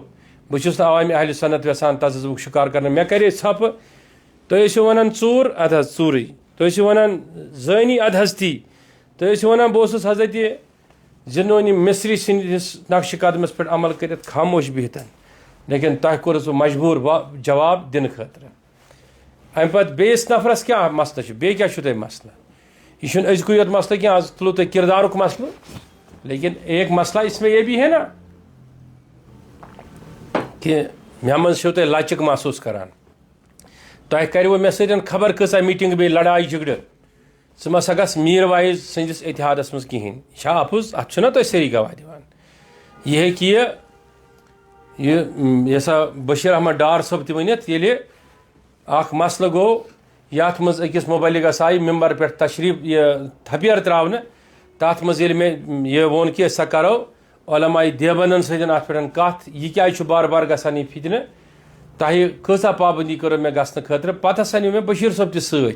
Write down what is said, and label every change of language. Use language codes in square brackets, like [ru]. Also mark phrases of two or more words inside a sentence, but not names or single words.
[ks] بہٕ چھُس نہٕ عوامِ اہل سنت یژھان تذبُک شکار کرنہٕ. مےٚ کرے ژھۄپہٕ تُہۍ ٲسِو ونان ژوٗر ادٕ حظ ژوٗرٕے تُہۍ ٲسِو ونان زٲنی ادٕ حظ تی تُہۍ ٲسِو ونان بہٕ اوسُس حضرتِ زِنونی مصری سٕنٛدِس نقشہِ قدمس پٮ۪ٹھ عمل کٔرِتھ خاموش بِہتن لیکن تہ کورس بہ مجبور جواب دن خاطر. امہ پتہ بیس نفرس کیا مسئلہ بے کیا تہ مسئلہ یہ چھُنہٕ أزکُے یوت مسئلہ کینٛہہ آز تُلو تۄہہِ کردارُک مسئلہ [ur] لیکن ایک مسئلہ اس میں یہ بھی ہے نا کہ [ks] مےٚ منٛز چھِو تُہۍ لچک محسوٗس کران. تۄہہِ کَرِوٕ مےٚ سۭتۍ خبر کۭژاہ میٖٹِنٛگ بیٚیہِ لڑاے جھگڑٕ ژٕ مہ سا گژھ میٖر وایز سٕنٛدِس اتحادس منٛز کِہیٖنۍ یہِ چھا اَپُز اَتھ چھُنا تُہۍ سٲری گواہ دِوان. یہِ ہیٚکہِ یہِ سا بشیٖر احمد ڈار صٲب تہِ ؤنِتھ ییٚلہِ اکھ مسئلہ گوٚو یتھ منٛز أکِس مُبلِغس آیہِ ممبر پٮ۪ٹھ تشریٖف یہِ تھپیر ترٛاونہٕ تتھ منٛز ییٚلہِ مےٚ یہِ ووٚن کہِ سا کرو علماء دیوبندن سۭتۍ اتھ پٮ۪ٹھ کتھ یہِ کیازِ چھُ بار بار گژھان یہِ فتنہٕ تۄہہِ کۭژاہ پابندی کٔرٕو مےٚ گژھنہٕ خٲطرٕ پتہٕ ہسا نیوٗ مےٚ بشیٖر صٲب تہِ سۭتۍ.